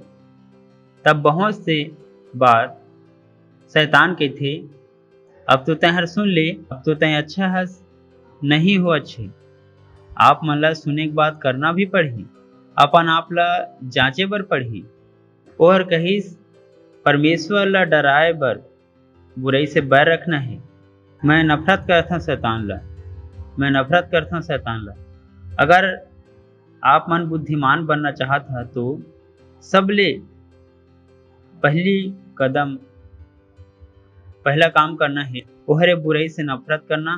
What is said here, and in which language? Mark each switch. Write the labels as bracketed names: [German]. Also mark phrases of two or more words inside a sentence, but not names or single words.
[Chhattisgarhi] तब बहुत से बार शैतान कहथे, अब तो तैं हर सुन ले, अब तो तैं अच्छा हस, नहीं हो अच्छे। आप मन ला सुने के बाद करना भी पड़ही, अपन आप ला जांचे बर पड़ही। और कहिस परमेश्वर ला डराए बर बुराई से बैर रखना है। मैं नफरत करता शैतान ला, मैं नफरत करता शैतान ला। अगर आप मन बुद्धिमान बनना चाहता तो सबले पहला काम करना है वो है बुराई से नफरत करना।